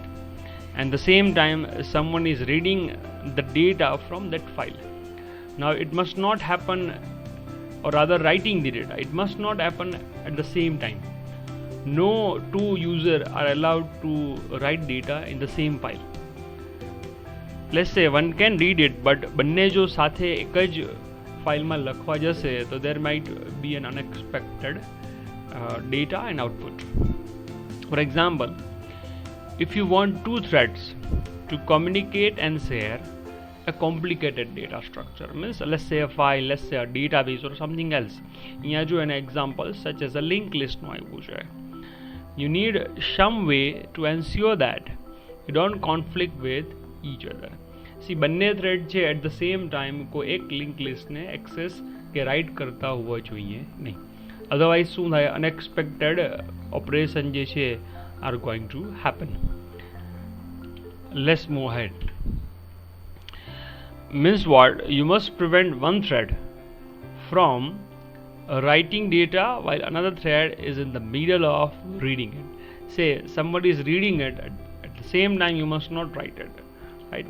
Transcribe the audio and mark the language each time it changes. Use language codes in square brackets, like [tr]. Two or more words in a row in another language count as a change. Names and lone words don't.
[en] And the same time someone is reading the data from that file. Now it must not happen, or rather writing the data, it must not happen at the same time. No two users are allowed to write data in the same file. Let's say one can read it, but [gu] બંને જો સાથે એક જ ફાઇલમાં લખવા જશે તો [en] there might be an unexpected data and output. For example, if you want two threads to communicate and share a complicated data structure, means let's say a file, let's say a database or something else. [gu] અહીંયા જો [en] an example such as a linked list [gu] નું આવ્યું છે. [en] You need some way to ensure that you don't conflict with each other. See, [gu] બંને થ્રેડ છે [en] at the same time [gu] કોઈ એક લિંક લિસ્ટને એક્સેસ કે રાઇટ કરતા હોવા જોઈએ નહીં. [en] અધરવાઇઝ [gu] શું થાય, [en] unexpected operation [gu] જે છે [en] are going to happen. let's move head. Means what? You must prevent one thread from writing data while another thread is in the middle of reading it. Say somebody is reading it, at the same time you must not write it, right?